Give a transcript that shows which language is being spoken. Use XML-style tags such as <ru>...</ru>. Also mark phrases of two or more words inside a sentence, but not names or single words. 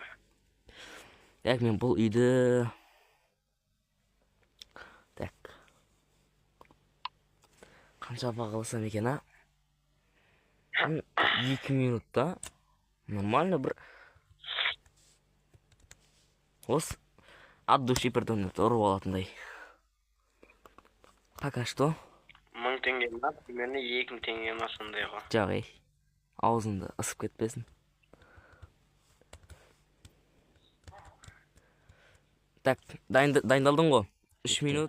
<kk>Так, мен бұл үйді... Так. Қанша бағаласам екен, а? 2 минутта. Нормально бір...</kk> <ru>Осы от души придумал,</ru> <kk>ұрып алатындай.</kk> <ru>Пока что.</ru> <kk>1000 теңге ма, примерно 2000 теңге ма сондай ғой. Жағай. Аузыңды ысып кетпесін. Так, дайындалдың ғой. 3 минут.</kk>